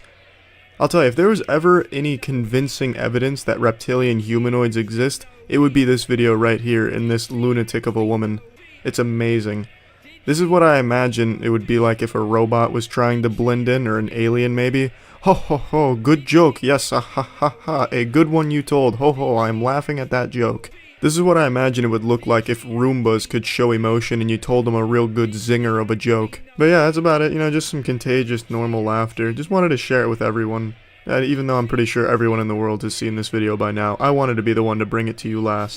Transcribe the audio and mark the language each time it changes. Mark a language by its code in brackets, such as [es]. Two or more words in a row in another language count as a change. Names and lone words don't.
[en] I'll tell you, if there was ever any convincing evidence that reptilian humanoids exist, it would be this video right here in this lunatic of a woman. It's amazing. This is what I imagine it would be like if a robot was trying to blend in, or an alien maybe. Ho ho ho, good joke, yes, ha ha ha ha, a good one you told, ho ho, I'm laughing at that joke. This is what I imagine it would look like if Roombas could show emotion and you told them a real good zinger of a joke. But yeah, that's about it, you know, just some contagious normal laughter. Just wanted to share it with everyone. Even though I'm pretty sure everyone in the world has seen this video by now, I wanted to be the one to bring it to you last.